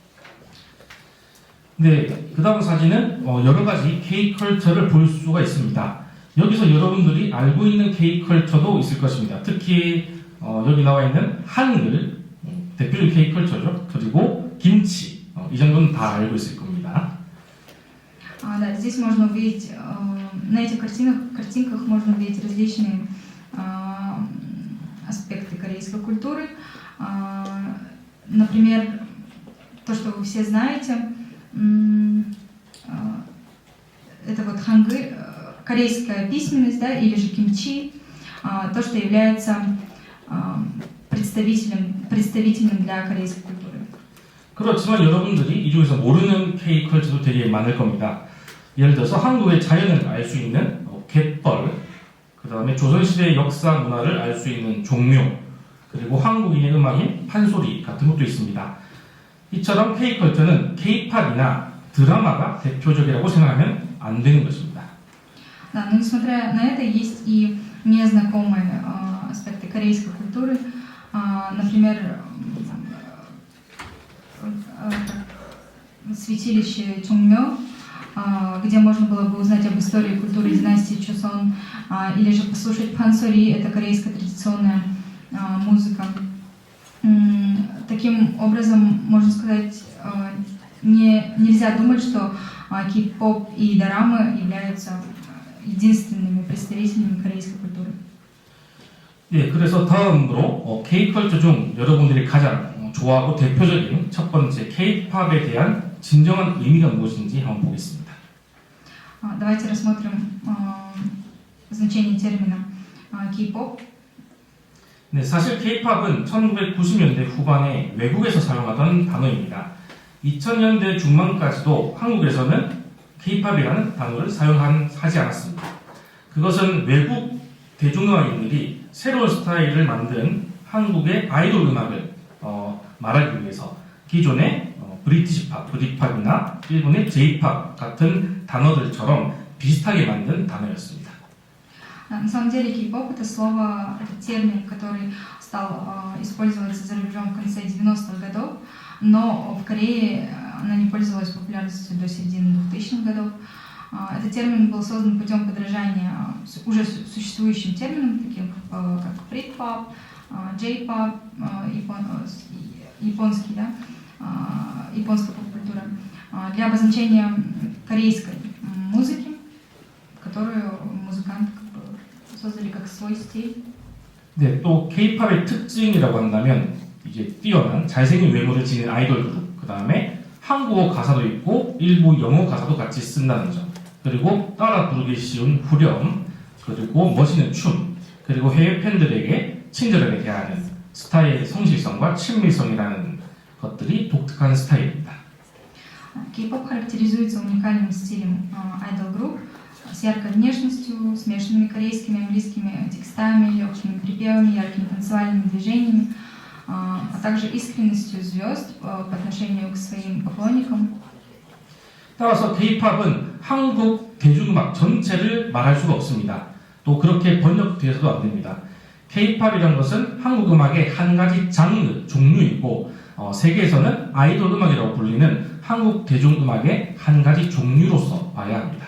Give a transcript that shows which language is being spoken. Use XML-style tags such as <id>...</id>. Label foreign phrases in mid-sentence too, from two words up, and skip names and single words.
<ko>네, 그 다음 사진은 여러 가지 K-컬처를 볼 수가 있습니다. 여기서 여러분들이 알고 있는 K-컬처도 있을 것입니다. 특히 여기 나와 있는 한글, 대표적인 K-컬처죠. 그리고 김치, 이 정도는 다 알고 있을 겁니다.</ko> <ru>Да, здесь можно увидеть, на этих картинках можно увидеть различные аспекты корейской культуры. Например, то, что вы все знаете, это вот хангыль, корейская письменность, да, или же кимчи, то, что является представительным для корейской культуры.</ru> <ko>그렇지만 여러분들이 이 중에서 모르는 K-컬처도 되게 많을 겁니다. 예를 들어서 한국의 자연을 알 수 있는 갯벌, 그 다음에 조선시대의 역사 문화를 알 수 있는 종묘, 그리고 한국인의 음악인 판소리 같은 것도 있습니다. 이처럼 K-컬처는 K-팝이나 드라마가 대표적이라고 생각하면 안 되는 것입니다.</ko> <ru>Да, но несмотря на это, есть и незнакомые аспекты корейской культуры. Например, святилище Чонгмё, где можно было бы узнать об истории и культуре династии Чосон, или же послушать пансори, это корейская традиционная музыка. Таким образом, можно сказать, нельзя думать, что кей-поп и дорамы являются единственными представителями корейской культуры.</ru> <ko>예, 그래서 다음으로 K-컬처 중 여러분들이 가장 좋아하고 대표적인 첫 번째 K-팝에 대한 진정한 의미가 무엇인지 한번 보겠습니다.</ko> <ru>Давайте рассмотрим значение термина K-pop.</ru> <ko>네, 사실 K-팝은 1990년대 후반에 외국에서 사용하던 단어입니다. 2000년대 중반까지도 한국에서는 K-팝이라는 단어를 사용하지 않았습니다. 그것은 외국 대중음악인들이 새로운 스타일을 만든 한국의 아이돌 음악을 말하기 위해서 기존의</ko> <en>British pop,</en> <ko>브리팝이나 일본의 J-팝 같은 단어들처럼 비슷하게 만든 단어였습니다.</ko> <ru>На самом деле K-pop это слово, это термин, который стал использоваться за рубежом в конце 90-х годов, но в Корее она не пользовалась популярностью до середины 2000-х годов. Этот термин был создан путем подражания уже существующим терминам, таким как брит-пап, J-pop, японский, да, японская поп-культура, для обозначения корейской музыки, которую музыканты создали как свой стиль.</ru> <ko>네, 또 K-팝의 특징이라고 한다면 이제 뛰어난 잘생긴 외모를 지닌 아이돌 그룹, 그 다음에 한국어 가사도 있고 일부 영어 가사도 같이 쓴다는 점, 그리고 따라 부르기 쉬운 후렴, 그리고 멋있는 춤, 그리고 해외 팬들에게 친절하게 대하는 스타일의 성실성과 친밀성이라는 것들이 독특한 스타일입니다.</ko> <ru>K-pop характеризуется уникальным стилем idol-групп с яркой внешностью, смешанными корейскими и английскими текстами, легкими припевами, яркими танцевальными движениями, а также искренностью звезд по отношению к своим поклонникам.</ru> <ko>따라서 K-팝은 한국 대중음악 전체를 말할 수가 없습니다. 또 그렇게 번역되어서도 안 됩니다. K-팝이라는 것은 한국 음악의 한 가지 장르, 종류이고 세계에서는 아이돌 음악이라고 불리는 한국 대중음악의 한 가지 종류로서 봐야 합니다.</ko>